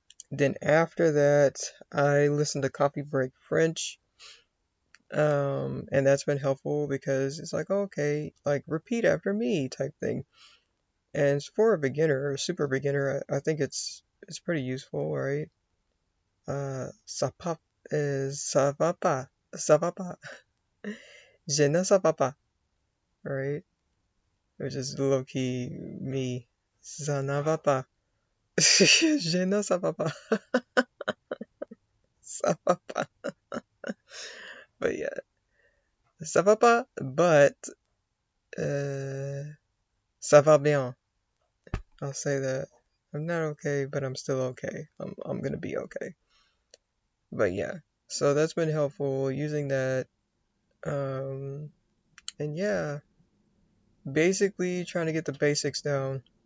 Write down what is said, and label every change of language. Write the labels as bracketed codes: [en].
[en] Then after that, I listen to Coffee Break French, and that's been helpful because it's like, okay, like repeat after me type thing. And for a beginner, a super beginner, I think it's pretty useful, right? [fr] Ça va pas, ça va pas, je ne sais pas, [en] right? Which is low key me. [fr] Ça ne va pas, je ne sais pas, ça va pas. [en] But yeah, [fr] ça va pas, but ça va bien. [en] I'll say that. I'm not okay, but I'm still okay. I'm gonna be okay. But yeah, so that's been helpful using that. And yeah, basically trying to get the basics down.